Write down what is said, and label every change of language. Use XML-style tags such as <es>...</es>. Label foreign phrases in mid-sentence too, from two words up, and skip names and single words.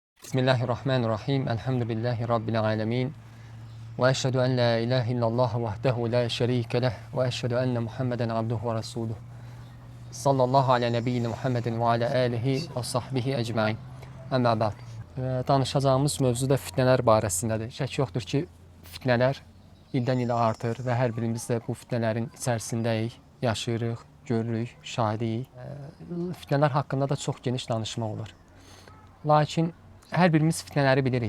<ar>بسم الله الرحمن الرحيم. الحمد لله رب العالمين. وأشهد أن لا إله إلا الله وحده لا شريك له. وأشهد أن محمدا عبده ورسوله. صلى الله على نبينا محمد وعلى آله وصحبه أجمعين. أما بعد.</ar> <az>Danışacağımız mövzu da fitnələr barəsindədir. Şək yoxdur ki, fitnələr ildən ilə artır və hər birimiz də bu fitnələrin içərisindəyik, yaşayırıq, görürük, şahidiyik. Fitnələr haqqında da çox geniş danışmaq olar. Lakin hər birimiz fitnələri bilirik.</az>